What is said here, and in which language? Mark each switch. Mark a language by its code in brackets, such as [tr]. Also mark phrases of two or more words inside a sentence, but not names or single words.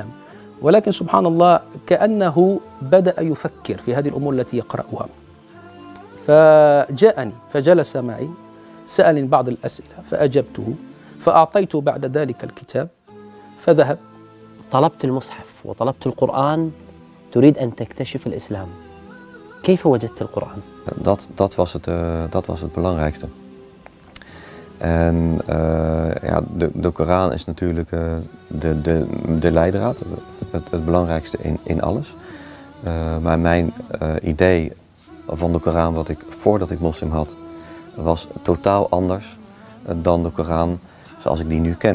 [ar] ولكن سبحان الله كأنه بدأ يفكر في هذه الأمور التي يقرأها، فجاءني فجلس معي سألني بعض الأسئلة فأجبته، فأعطيته بعد ذلك الكتاب فذهب. طلبت المصحف وطلبت القرآن تريد أن تكتشف الإسلام. كيف وجدت القرآن؟ [nl] Dat was het belangrijkste. En de Koran is natuurlijk de leidraad, het belangrijkste in alles. Maar mijn idee van de Koran, wat ik voordat ik moslim had, was totaal anders dan de Koran zoals ik die nu ken.